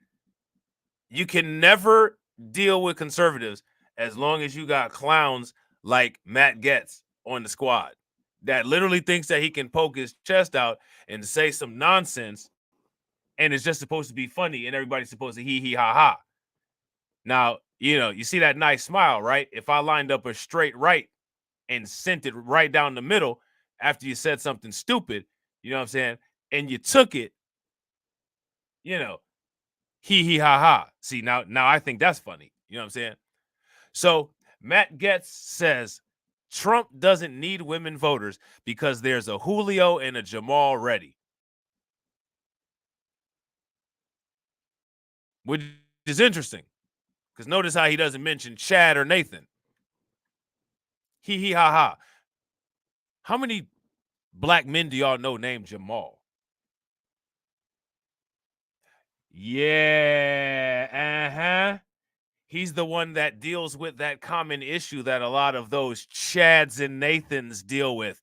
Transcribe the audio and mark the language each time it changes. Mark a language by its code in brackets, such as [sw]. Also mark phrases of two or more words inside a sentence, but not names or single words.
[en] You can never deal with conservatives as long as you got clowns like Matt Getz on the squad that literally thinks that he can poke his chest out and say some nonsense, and it's just supposed to be funny, and everybody's supposed to hee ha ha. Now, you see that nice smile, right? If I lined up a straight right and sent it right down the middle after you said something stupid, you know what I'm saying, and you took it, hee ha ha. See, now I think that's funny. You know what I'm saying? So Matt Getz says Trump doesn't need women voters because there's a Julio and a Jamal ready. Which is interesting, because notice how he doesn't mention Chad or Nathan. Hee ha ha. How many black men do y'all know named Jamal? Yeah, he's the one that deals with that common issue that a lot of those Chads and Nathans deal with.